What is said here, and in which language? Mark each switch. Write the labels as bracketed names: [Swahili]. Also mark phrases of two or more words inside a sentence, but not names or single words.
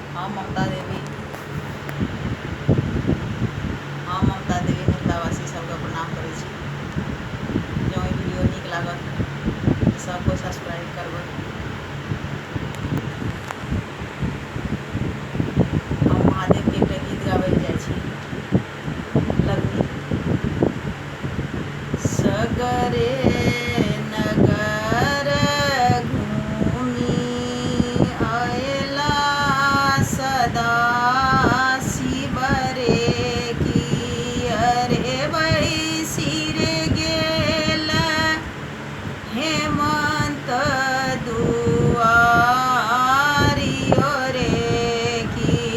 [Maithili] ममता देवी मिथिलावासी सबके प्रणाम करै छी। जँ ई वीडियो नीक लागत तऽ सब कोइ सब्सक्राइब करबै। हम महादेवके एकटा गीत गाबै लए जाइ छी, लग्नी। सगरे नगर घूमी अयला सदा शिव रे की अरे बैसिर गेल हेमंत दुआरियो रे की